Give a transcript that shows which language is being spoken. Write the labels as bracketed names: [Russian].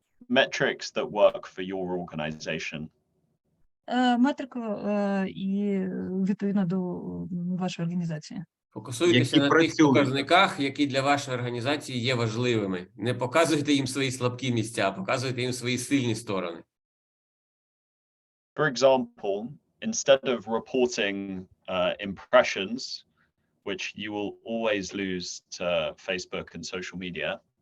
[English] Metrics that work for your organization. [Ukrainian] Метрику і відповідно до вашої організації. Фокусуйтеся на тих показниках, які для вашої організації є важливими. Не показуйте їм свої слабкі місця, а показуйте їм свої сильні сторони. [English] For example, instead of reporting impressions, which you will always lose to Facebook and social media.